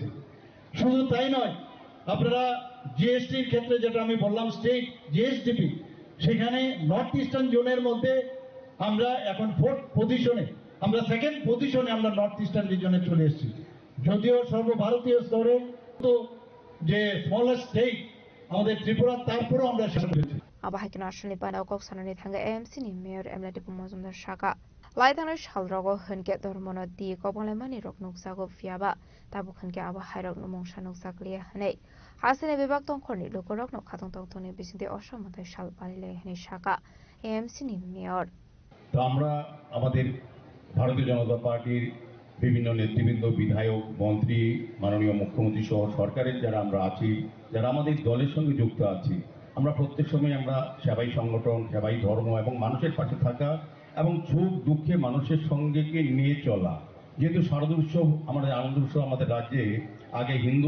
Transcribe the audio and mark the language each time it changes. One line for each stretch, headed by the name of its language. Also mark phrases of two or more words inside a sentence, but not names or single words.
Bangla: শুধু তাই নয়, আপনারা জিএসটির ক্ষেত্রে যেটা আমি বললাম
English: state GSDP,
Bangla: সেখানে
English: North Eastern zoner
Bangla: মধ্যে আমরা এখন 4th পজিশনে, আমরা 2nd পজিশনে আমরা
English: North Eastern regione
Bangla: চলে এসেছি। যদিও সর্বভারতীয় স্তরে তো যে
English: smallest state
Bangla: আমাদের ত্রিপুরা তারপরেও আমরা শেষ করেছি
Kok Borok: Abahaikin Ashley Bana Kok Sanani Thanga AMC ni Mayor Emlati Pumazumdar Shaka. Laitang Shalrogo Hunke Dormono Di Kobolemani Rok Nuksago Fiaba, Tabukanke Abahairok Numong Shanuk Saklia Hane. Hasene Bibak Ton Korni Lukorok no Katong Toni Bisinde Oshamata Shal Palile Hene Shaka. AMC ni Mayor.
Bangla: তো আমরা আমাদের ভারতীয় জনতা পার্টির বিভিন্ন নেতৃবৃন্দ বিধায়ক মন্ত্রী মাননীয় মুখ্যমন্ত্রী সহ সরকারের যারা আমরা আছি যারা আমাদের দলের সঙ্গে যুক্ত আছি আমরা প্রত্যেক সময় আমরা সেবাই সংগঠন সেবাই ধর্ম এবং মানুষের পাশে থাকা এবং সুখ দুঃখে মানুষের সঙ্গে নিয়ে চলা যেহেতু শারদীয় উৎসব আমাদের আনন্দ উৎসব আমাদের রাজ্যে আগে হিন্দু